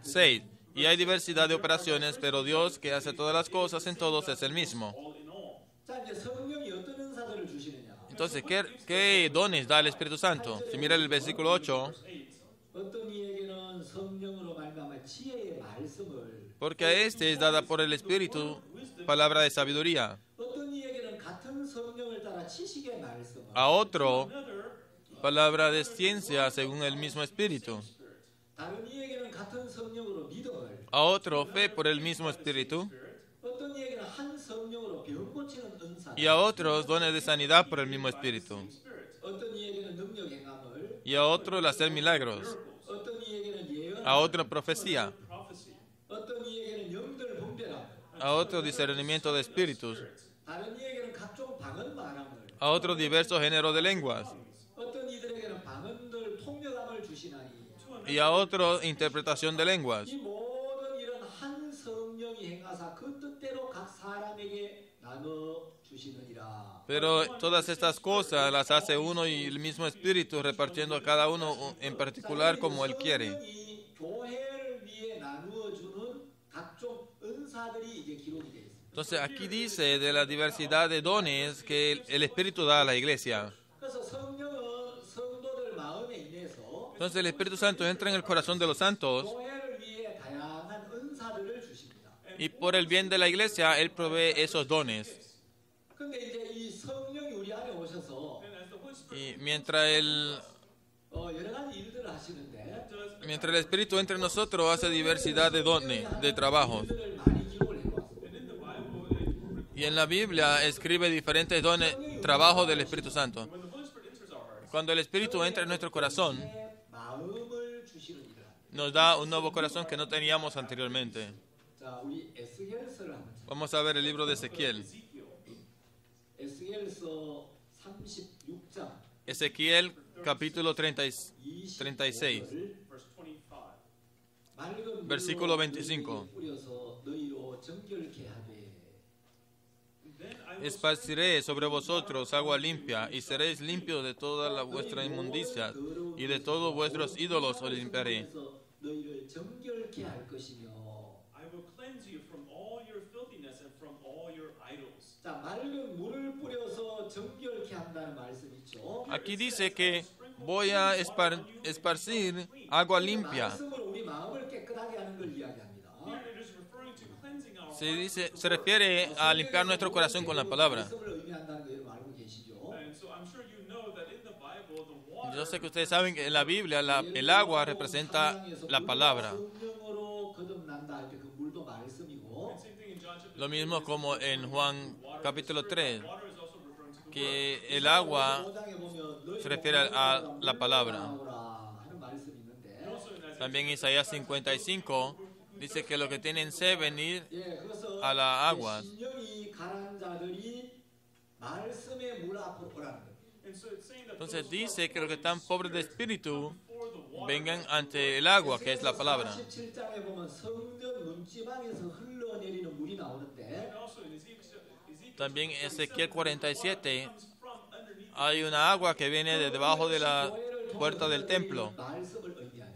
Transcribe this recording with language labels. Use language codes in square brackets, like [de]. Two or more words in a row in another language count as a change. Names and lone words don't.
[es] 6. Y hay diversidad de operaciones, pero Dios que hace todas las cosas en todos es el mismo. [en] all in all. [ko] 자 이제 성령이 어떤 은사들을 주시느냐? [es] Entonces, ¿qué dones da el Espíritu Santo? Si mira el versículo 8, [ko] 어떤 이에게는 성령으로 말미암아 지혜의 말씀을, [es] porque a este es dada por el Espíritu palabra de sabiduría, [ko] 어떤 이에게는 같은 성령을 따라 지식의 말씀을, [es] a otro palabra de ciencia según el mismo Espíritu, [ko] 다른 이에게는 같은 성령으로 믿음을, [es] a otro fe por el mismo Espíritu, [ko] 어떤 이에게는 한 성령으로 병 고치는 은사, [es] y a otros dones de sanidad por el mismo Espíritu, [ko] 어떤 이에게는 능력 행함을, [es] y a otro el hacer milagros, [ko] 어떤 이에게는 예언, [es] a otro profecía, [en] Prophecy. [ko] 어떤 이에게는 영들 분별함, [es] a otro discernimiento de espíritus, [ko] 다른 이에게는 각종 방언 말함을, [es] a otro diversos géneros de lenguas, [ko] 어떤 이들에게는 방언들 통역함을 주시나니 [es] y a otro interpretación de lenguas. [ko] 이 모든 일은 한 성령이 행하사 그 뜻대로 각 사람에게 나눠 주시느니라. [es] Pero todas estas cosas las hace uno y el mismo Espíritu, repartiendo a cada uno en particular como Él quiere. [ko] 성령이 교회를 위해 나누어 주는 각종 은사들이 이제 기록이 되어 있습니다. [es] Entonces aquí dice de la diversidad de dones que el Espíritu da a la iglesia. [ko] 그래서 성령은 성도들 마음에 인해서 [es] Entonces el Espíritu Santo entra en el corazón de los santos [ko] 교회를 위해 다양한 은사들을 주십니다. [es] y por el bien de la iglesia Él provee esos dones. [ko] 근데 이제 이 성령이 우리 안에 오셔서 [en] And as the Holy Spirit [es] Y [ko] 여러 가지 일들을 하시는데 [es] mientras el Espíritu entra en nosotros hace diversidad de dones, de trabajos. [ko] 일들을 많이 기록을 해놓았습니다. [en] and in the Bible, [es] Y en la Biblia escribe diferentes dones, trabajos del Espíritu Santo. [en] when the Holy Spirit enters our hearts, [es] Cuando el Espíritu entra en nuestro corazón, [ko] 마음을 주시는 일을 합니다. [es] nos da un nuevo corazón que no teníamos anteriormente. [ko] 자, 우리 에스겔서를 한번 찾아볼까요? [es] Vamos a ver el libro de Ezequiel. [ko] 에스겔서 36장 [es] Ezequiel capítulo 36, [en] verse 25. [es] versículo 25. [ko] 뿌려서 너희로 정결케 하되 [en] Then I will [es] Esparciré sobre vosotros agua limpia, y seréis limpios de toda la vuestra inmundicia, y de todos vuestros ídolos os limpiaré. [ko] 그래서 너희를 정결케 할 것이며. [en] I will cleanse you from all your filthiness and from all your idols. [ko] 자, 맑은 물을 뿌려서 정결케 한다는 말씀 있죠. [es] Aquí dice que voy a esparcir agua limpia. [ko] 말씀으로 우리 마음을 깨끗하게 하는 걸 이야기합니다. [en] Here it is referring to cleansing our [es] Se refiere a limpiar nuestro corazón con la palabra. [ko] 말씀을 의미한다는 거 여러분 알고 계시죠? [en] And so I'm sure you know that in the Bible, the water [es] Yo sé que ustedes saben que en la Biblia el agua representa la palabra. [ko] 성령으로 거듭난다 할 때 그 물도 말씀이고 [en] same thing in John chapter [es] Lo mismo como en Juan capítulo 3, [en] water is also referring to the [es] que el agua [ko] 5장에 보면 너희 [es] se refiere a la palabra. [ko] 하는 말씀이 있는데 [en] also in Isaiah. [es] También Isaías 55 dice que los que tienen sed venir [ko] 예, 그래서 [es] a las aguas. [ko] 신령이 가난 자들이 말씀의 물 앞으로 오라는 거예요. [en] And so it's saying that [es] Entonces dice que los que están pobres de espíritu [en] for the water, [es] vengan ante el agua, que es la palabra. [ko] 47장에 보면 성전 문지방에서 흘러내리는 물이 나오는데 [en] and also in Ezekiel [es] También en Ezequiel 47 [en] comes from underneath. [es] hay una agua que viene de debajo de la puerta del templo. [ko] 말씀을 의미하죠.